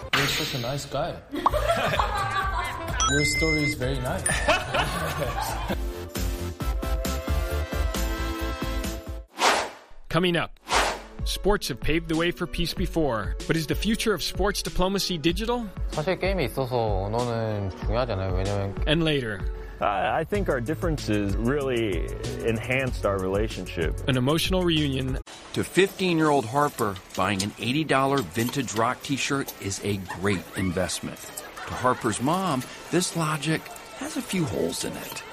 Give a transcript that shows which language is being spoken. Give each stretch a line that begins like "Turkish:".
English: You're such a nice guy. Your story is very nice. Coming up, sports have paved the way for peace before, but is the future of sports diplomacy digital?
Korean: 사실 게임에 있어서 언어는 중요하잖아요. 왜냐면
English: And later, I think our differences really enhanced our relationship. An emotional reunion. To 15-year-old Harper, buying an $80 vintage rock t-shirt is a great investment. To Harper's mom, this logic has a few holes in it.